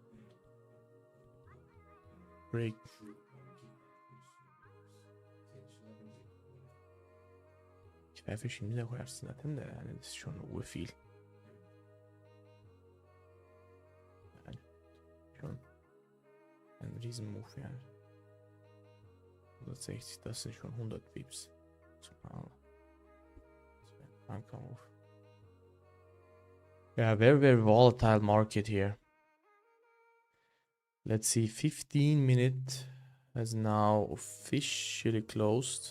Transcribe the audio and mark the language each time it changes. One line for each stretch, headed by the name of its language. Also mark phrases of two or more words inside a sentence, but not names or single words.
English: Break.
Turkish: FF'i şimdi de koyarsın zaten de yani şu an o feel. Yani şu an
German: ein riesen move
Turkish: yani.
German: 160, das sind schon 100 Pips.
English: Yeah, very volatile market here. Let's see, 15 minute has now officially closed.